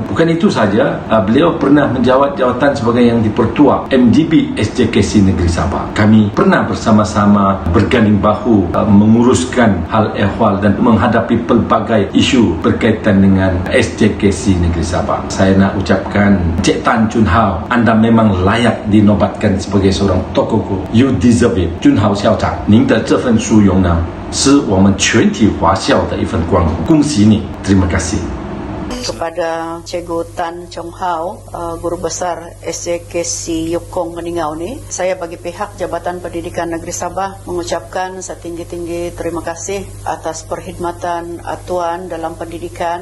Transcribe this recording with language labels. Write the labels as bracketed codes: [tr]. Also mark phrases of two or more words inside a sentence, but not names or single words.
[ms] Bukan itu saja, beliau pernah menjawat jawatan sebagai yang dipertua MGB SJKC Negeri Sabah. Kami pernah bersama-sama berganding bahu menguruskan hal ehwal dan menghadapi pelbagai isu berkaitan dengan SJKC Negeri Sabah. Saya nak ucapkan Encik Tan Chun Hao, Anda memang layak dinobatkan sebagai seorang tokoh guru. [en] You deserve it. [zh] 君豪校长，您的这份殊荣呢，是我们全体华校的一份光荣。恭喜你 ， [ms] terima kasih. Kepada Cikgu Tan Chong Hao, Guru Besar SJKC Yukong Keningau ni, saya bagi pihak Jabatan Pendidikan Negeri Sabah mengucapkan setinggi-tinggi terima kasih atas perkhidmatan Tuan dalam pendidikan.